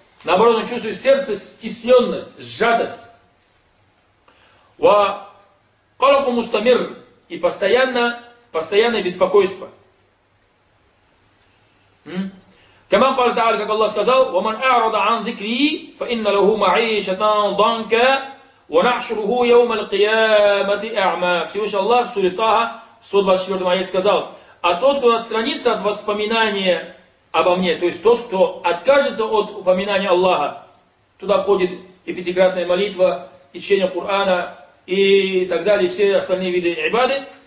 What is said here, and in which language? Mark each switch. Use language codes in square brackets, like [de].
[ru] Наоборот, он чувствует в сердце стесненность, жадость. [ar] وَقَلَقُ مُسْتَمِرُ. [ru] И постоянное беспокойство. [ar] Каман قال تعالى, [ru] как Аллах сказал, [ar] وَمَنْ أَعْرَضَ عَنْ ذِكْرِي فَإِنَّ لَهُ مَعِيشَةً ضَنْكَ وَنَحْشُرُهُ يَوْمَ الْقِيَامَةِ أَعْمَى. [ru] Всевышний Аллах в суре Таха 124 аят сказал, а тот, кто отстранится от воспоминания обо мне, то есть тот, кто откажется от упоминания Аллаха, туда входит и пятикратная молитва, и чтение Кур'ана, и так далее, все остальные виды ибады.